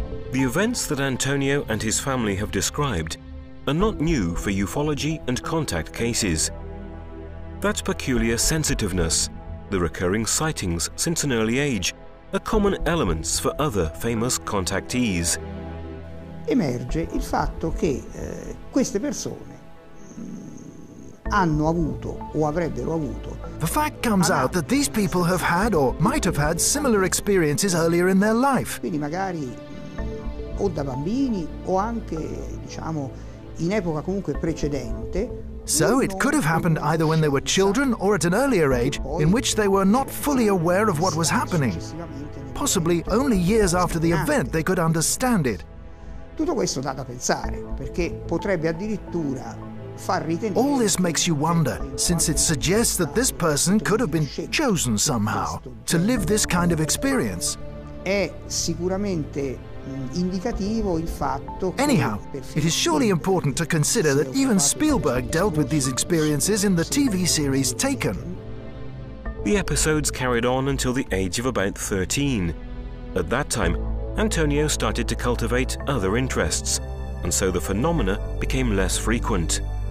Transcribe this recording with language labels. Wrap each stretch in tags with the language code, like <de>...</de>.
<en>The events that Antonio and his family have described are not new for ufology and contact cases. That peculiar sensitiveness, the recurring sightings since an early age, are common elements for other famous contactees.</en> <it>Emerge il fatto che queste persone hanno avuto o avrebbero avuto.</it> <en>The fact comes out that these people have had or might have had similar experiences earlier in their life.</en> <it>Quindi magari o da bambini o anche, diciamo, in epoca comunque precedente.</it> <en>So it could have happened either when they were children or at an earlier age in which they were not fully aware of what was happening. Possibly only years after the event they could understand it.</en> <it>Tutto questo dà da pensare, perché potrebbe addirittura far ritenere.</it> <en>All this makes you wonder, since it suggests that this person could have been chosen somehow to live this kind of experience.</en> <it>È sicuramente indicativo il fatto che</it> <en>Anyhow, it is surely important to consider that even Spielberg dealt with these experiences in the TV series Taken. The episodes carried on until the age of about 13. At that time, Antonio started to cultivate other interests, and so the phenomena became less frequent.</en>